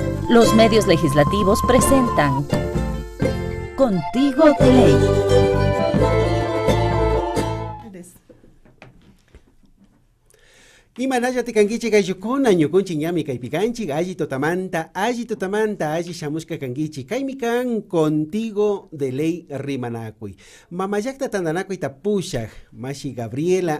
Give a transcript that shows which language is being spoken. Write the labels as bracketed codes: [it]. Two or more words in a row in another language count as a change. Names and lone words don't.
[es] Los medios legislativos presentan Contigo de Ley. [qu] Imanalla tikankichik ayllukkuna ñukunchik ñami kaypi kanchik alli tutamanta alli shamushka kankichik kaymi kan Contigo de Ley rimanakuy mamallakta tandanakuy tapushak mashi Gabriela